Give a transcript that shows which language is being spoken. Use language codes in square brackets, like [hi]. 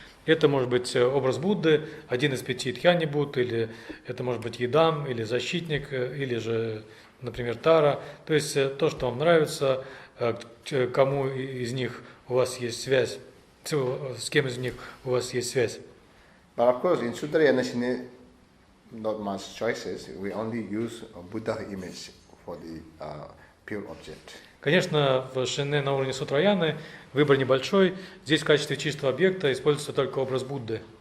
[ru] Это может быть образ Будды, один из 5 дхьяни Будд, или это может быть Йидам, или защитник, или же, например, Тара. То есть то, что вам нравится, кому из них у вас есть связь, с кем из них у вас есть связь. [en] But of course, in Sutrayana Shine, not much choices. We only use a Buddha image for the pure object. [ru] Конечно, в шине на уровне сутраяны выбор небольшой. Здесь в качестве чистого объекта используется только образ Будды.